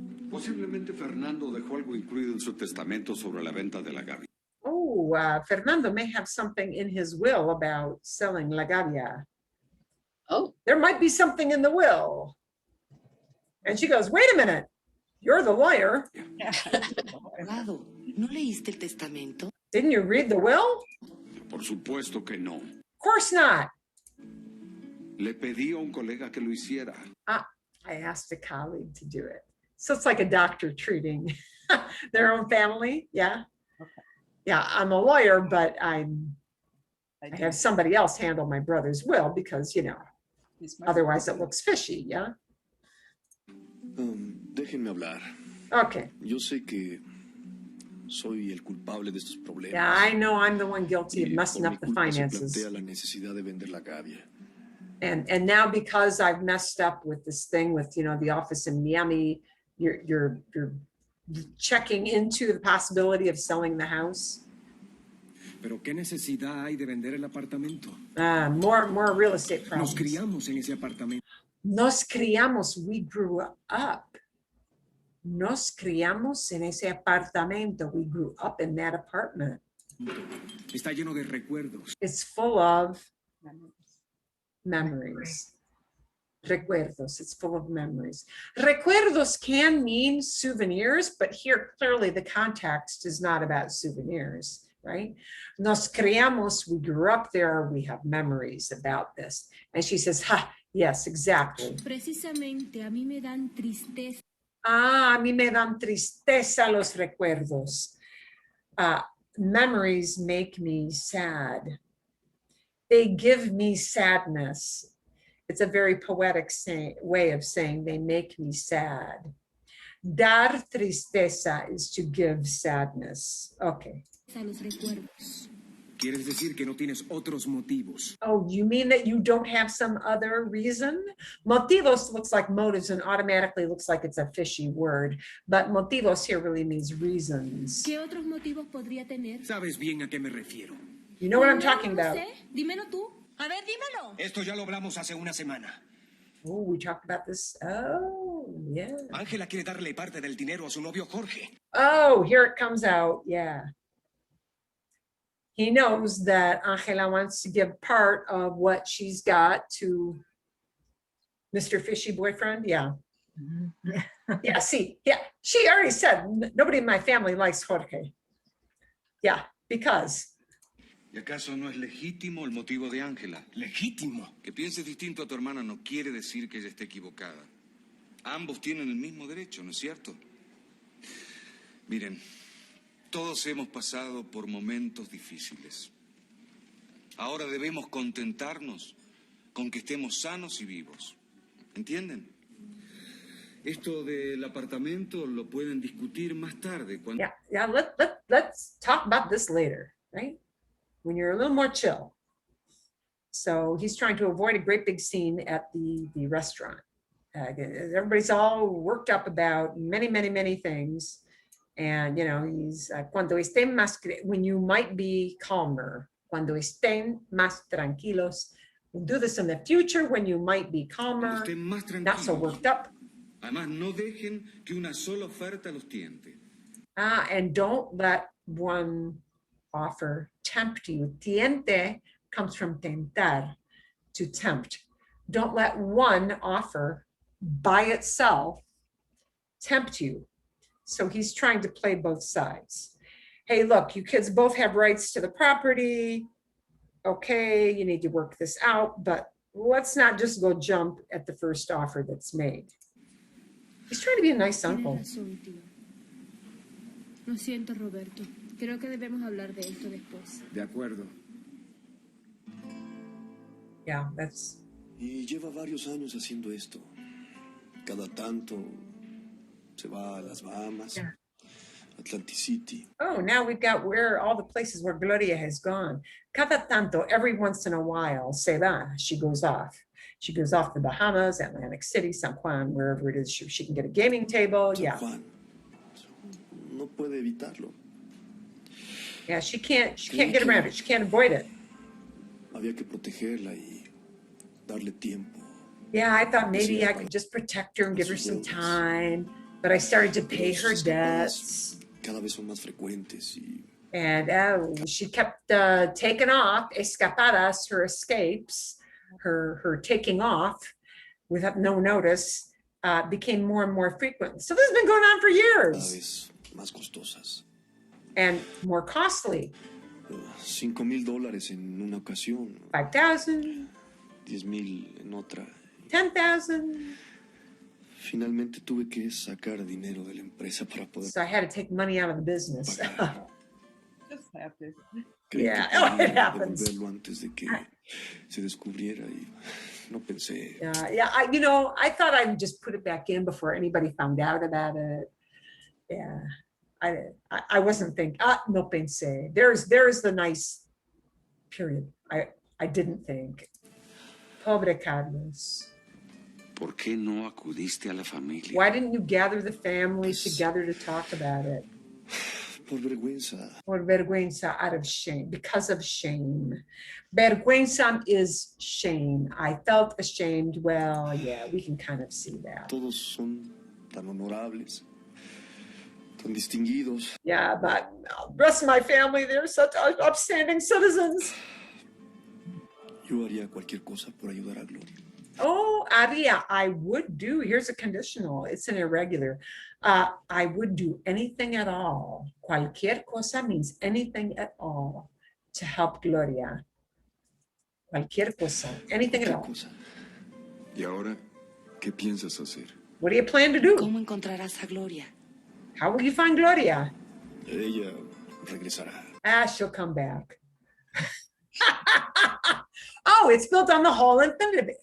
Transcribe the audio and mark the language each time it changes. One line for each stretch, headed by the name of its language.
Spanish: Posiblemente Fernando dejó algo incluido en su testamento sobre la venta de la gavia.
English: Oh, Fernando may have something in his will about selling La Gavia. Oh, There might be something in the will. And she goes, wait a minute, you're the lawyer.
Spanish: Abogado, ¿no leíste el testamento?
English: Didn't you read the will?
Spanish: Por supuesto que no.
English: Of course not.
Spanish: Le pedí a un colega que lo hiciera.
English: I asked a colleague to do it. So it's like a doctor treating their own family. Yeah. Yeah, I'm a lawyer, but I have somebody else handle my brother's will because, you know, otherwise it looks fishy. Yeah.
Spanish: Déjenme hablar.
English: Okay.
Spanish: Yo sé que soy el culpable de estos problemas.
English: Yeah, I know I'm the one guilty of
Spanish: Y
English: messing
Spanish: por
English: up
Spanish: mi
English: the
Spanish: culpa se
English: finances.
Spanish: plantea la necesidad de vender la gavia.
English: And now because I've messed up with this thing with, you know, the office in Miami, you're checking into the possibility of selling the house.
Spanish: Pero qué necesidad hay de vender el apartamento.
English: More real estate problems.
Spanish: Nos criamos en ese apartamento. Nos criamos,
English: we grew up.
Spanish: Nos criamos en ese apartamento.
English: We grew up in that apartment.
Spanish: Está lleno de recuerdos.
English: It's full of memories. Recuerdos, it's full of memories. Recuerdos can mean souvenirs, but here clearly the context is not about souvenirs, right?
Spanish: Nos criamos,
English: we grew up there, we have memories about this. And she says, ha, yes, exactly.
Spanish: Precisamente a mí me dan tristeza. A mí me dan tristeza los recuerdos.
English: Memories make me sad. They give me sadness. It's a very poetic way of saying they make me sad. Dar tristeza is to give sadness. Okay.
Spanish: Los recuerdos. Quieres decir que no tienes otros motivos.
English: Oh, you mean that you don't have some other reason? Motivos looks like motives and automatically looks like it's a fishy word, but motivos here really means reasons.
Spanish: ¿Qué otros motivos podría tener? Sabes bien a qué me refiero.
English: You know what I'm talking
Spanish: No
English: about.
Spanish: sé, dímelo tú. A ver, dímelo. Esto ya lo hablamos hace una semana.
English: Oh, we talked about this. Oh, yeah.
Spanish: Ángela quiere darle parte del dinero a su novio Jorge.
English: Oh, here it comes out. Yeah. He knows that Angela wants to give part of what she's got to Mr. Fishy boyfriend. Yeah. Yeah, see, yeah, she already said nobody in my family likes Jorge. Yeah, because.
Spanish: ¿Y acaso no es legítimo el motivo de Ángela? Legítimo. Que piense distinto a tu hermana no quiere decir que ella esté equivocada. Ambos tienen el mismo derecho, ¿no es cierto? Miren, Todos hemos pasado por momentos difíciles. Ahora debemos contentarnos con que estemos sanos y vivos. ¿Entienden? Esto del apartamento lo pueden discutir más tarde. Cuando...
English: Let's talk about this later, right? When you're a little more chill. So he's trying to avoid a great big scene at the restaurant. Everybody's all worked up about many things. And, he's, when you might be calmer,
Spanish: cuando estén más tranquilos.
English: We'll do this in the future when you might be calmer, not so worked up.
Spanish: Además, no dejen que una sola oferta los tiente.
English: And don't let one offer tempt you. Tiente comes from tentar, to tempt. Don't let one offer by itself tempt you. So he's trying to play both sides. Hey, look, you kids both have rights to the property. Okay, you need to work this out, but let's not just go jump at the first offer that's made. He's trying to be a nice uncle.
Spanish: Tienes razón, tío. Lo siento, Roberto. Creo que debemos hablar de esto después. De acuerdo.
English: Yeah, that's...
Spanish: Y lleva varios años haciendo esto. Cada tanto se va a las Bahamas, Atlantic City.
English: Oh, now we've got where all the places where Gloria has gone.
Spanish: Cada tanto,
English: every once in a while,
Spanish: se va,
English: she goes off. She goes off the Bahamas, Atlantic City, San Juan, wherever it is, she can get a gaming table.
Spanish: San Juan. No puede evitarlo.
English: Yeah, she can't get around it. She can't avoid it.
Spanish: Había que protegerla y darle tiempo.
English: Yeah, I thought maybe I could just protect her and give her some time, but I started to pay her debts.
Spanish: Cada vez son más frecuentes y...
English: And she kept taking off, escapadas, her escapes, her taking off without no notice, became more and more frequent. So this has been going on for years.
Spanish: Cada vez más costosas.
English: And more costly.
Spanish: $5,000 en una ocasión.
English: 5,000.
Spanish: 10,000 en otra.
English: 10,000.
Spanish: Finalmente tuve que sacar dinero de la empresa para poder.
English: So I had to take money out of the business. Just have to. Yeah, it happens.
Spanish: Devolverlo antes de que se descubriera y no pensé.
English: Yeah. I thought I would just put it back in before anybody found out about it. Yeah. I wasn't thinking,
Spanish: no pensé.
English: There's the nice period. I didn't think.
Spanish: Pobre Carlos. ¿Por qué no acudiste a la familia?
English: Why didn't you gather the family together to talk about it?
Spanish: Por vergüenza. Por vergüenza,
English: out of shame, because of shame. Vergüenza is shame. I felt ashamed. Well, yeah, we can kind of see that.
Spanish: Todos son tan honorables. Tan distinguidos.
English: Yeah, but the rest of my family, they're such upstanding citizens.
Spanish: Yo haría cualquier cosa por ayudar a Gloria.
English: Oh, Aria, I would do. Here's a conditional. It's an irregular. I would do anything at all.
Spanish: Cualquier cosa
English: means anything at all to help Gloria.
Spanish: Cualquier cosa.
English: Anything at all.
Spanish: ¿Y ahora qué piensas hacer?
English: What do you plan to do?
Spanish: ¿Cómo encontrarás a Gloria?
English: How will you find Gloria?
Spanish: Ella regresará.
English: She'll come back. Oh, it's built on the whole infinitive.